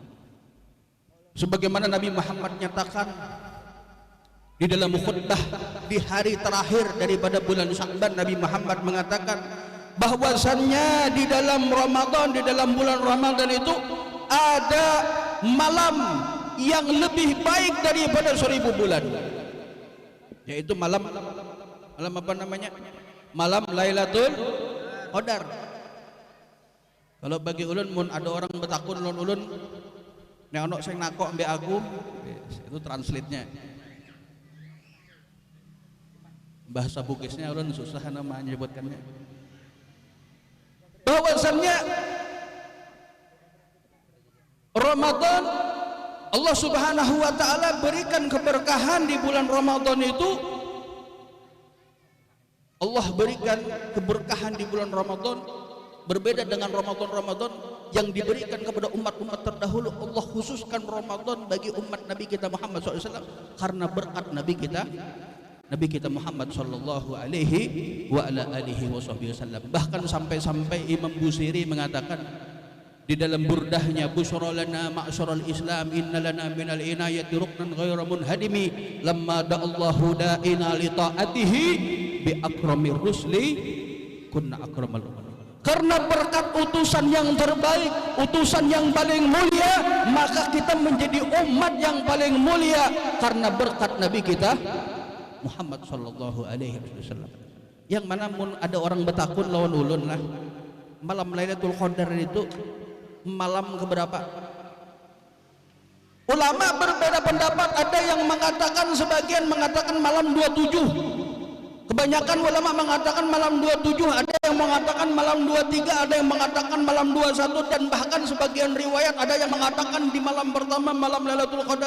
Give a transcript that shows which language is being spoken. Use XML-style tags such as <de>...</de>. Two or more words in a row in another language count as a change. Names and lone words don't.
<id>Sebagaimana Nabi Muhammad nyatakan di dalam khutbah di hari terakhir daripada bulan Sya'ban, Nabi Muhammad mengatakan bahwasannya di dalam Ramadan, di dalam bulan Ramadan itu ada malam yang lebih baik daripada 1000 bulan, yaitu malam apa namanya? Malam Lailatul Qadar.</id> <bjn>Kalau bagi ulun mun ada orang betakun ulun</bjn> <jv>nek ono sing nakok mbek aku,</jv> <id>itu translate-nya. Bahasa Bugisnya ulun susah nama menyebutkannya. Bahwasannya Ramadan Allah</id> <ar>سبحانه وتعالى</ar> <id>berikan keberkahan di bulan Ramadan itu. Allah berikan keberkahan di bulan Ramadan berbeda dengan Ramadan yang diberikan kepada umat-umat terdahulu. Allah khususkan Ramadan bagi umat Nabi kita Muhammad SAW karena berkat Nabi kita Muhammad</id> <ar>صلى الله عليه وعلى آله وسلم.</ar> <id>Bahkan sampai-sampai Imam Busiri mengatakan di dalam burdahnya,</id> <ar>بشرى لنا معشر الإسلام إن لنا من العناية ركنا غير منهدم لما دعا الله داعينا لطاعته بأكرم الرسل كنا أكرم الأمم.</ar> <id>Karena berkat utusan yang terbaik, utusan yang paling mulia, maka kita menjadi umat yang paling mulia karena berkat Nabi kita Muhammad</id> <ar>صلى الله عليه وسلم.</ar> <bjn>Yang mana mun ada orang betakun lawan ulun lah, malam Lailatul Qadar itu malam keberapa?</bjn> <id>Ulama berbeda pendapat, ada yang mengatakan, sebagian mengatakan malam 27. Kebanyakan ulama mengatakan malam 27, ada yang mengatakan malam 23, ada yang mengatakan malam 21, dan bahkan sebagian riwayat ada yang mengatakan di malam pertama malam Lailatul Qadar.</id>